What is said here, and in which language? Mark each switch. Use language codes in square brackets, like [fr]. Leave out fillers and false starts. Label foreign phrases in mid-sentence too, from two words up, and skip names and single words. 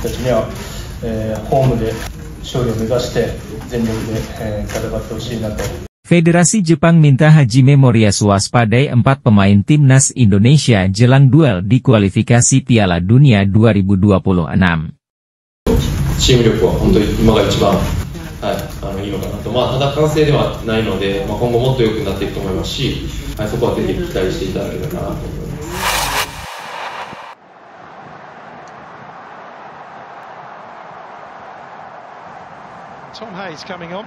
[ja] たちには、ホームで勝利を目指して全力で、戦ってほしいなと。 [id] Federasi Jepang minta Hajime Moriyasu waspadai 4 pemain timnas Indonesia jelang duel di kualifikasi Piala Dunia 2026. [ja] チーム力は本当に今が一番、いいのかなと、ただ完成ではないので、今後もっと良くなっていくと思いますし、そこはぜひ期待していただければなと思います。 [en] Tom Hayes coming on.